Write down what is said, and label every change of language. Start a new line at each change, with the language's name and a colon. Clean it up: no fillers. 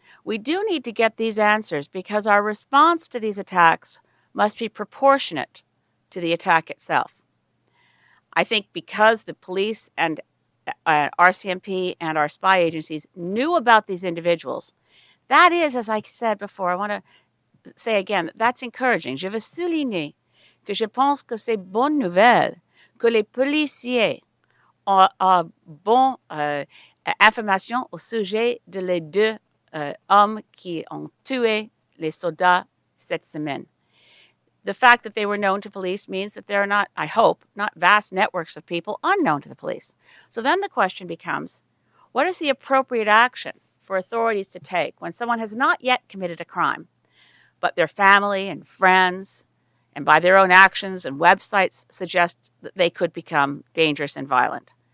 English: We do need to get these answers because our response to these attacks must be proportionate to the attack itself. I think because the police and RCMP and our spy agencies knew about these individuals, that is, as I said before, I want to say again, that's encouraging.
French: Je veux souligner que je pense que c'est bonne nouvelle que les policiers ont bonne information au sujet de les deux hommes qui ont tué les soldats cette semaine.
English: The fact that they were known to police means that there are not, I hope, not vast networks of people unknown to the police. So then the question becomes, what is the appropriate action for authorities to take when someone has not yet committed a crime, but their family and friends, and by their own actions and websites, suggest that they could become dangerous and violent?